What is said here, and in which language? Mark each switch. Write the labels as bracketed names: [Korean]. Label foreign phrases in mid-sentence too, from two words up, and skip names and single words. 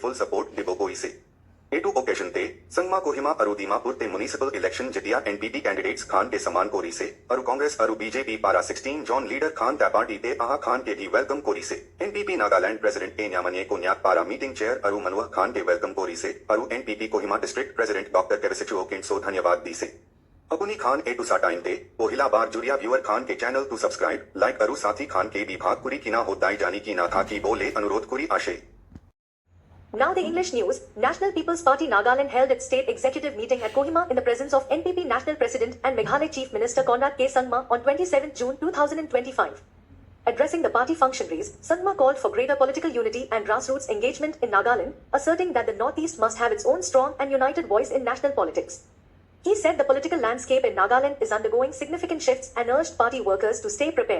[English] full support [Naga Pidgin] dibo koi se etu okeshon te Sangma Kohima aru Dimapur te [English] municipal election [Naga Pidgin] jitiya [English] NPP candidates [Naga Pidgin] khan ke saman kori se aru Congress aru BJP para 16 jon leader khan tya party te aha khan ke bhi welcome kori se [English] NPP Nagaland President [Naga Pidgin] A Nyamnyei Konyak para [English] meeting chair [Naga Pidgin] aru manoh khan ke welcome kori se aru [English] NPP Kohima District President Doctor Kevisichuo Kinso [Naga Pidgin] dhanyabad di se apni khan etu sa time te pohila bar juriya viewer khan ke [English] channel to subscribe like [Naga Pidgin] aru sathi khan ke bhi bhag kuri ki na hotai jani ki na tha ki bole anurodh kuri ase [English] Now the English news. National People's Party Nagaland held its state executive meeting at Kohima in the presence of NPP National President and Meghala Chief Minister Conrad K. Sangma on 27 June 2025. Addressing the party functionaries, Sangma called for greater political unity and grassroots engagement in Nagaland, asserting that the Northeast must have its own strong and united voice in national politics. He said the political landscape in Nagaland is undergoing significant shifts and urged party workers to stay prepared.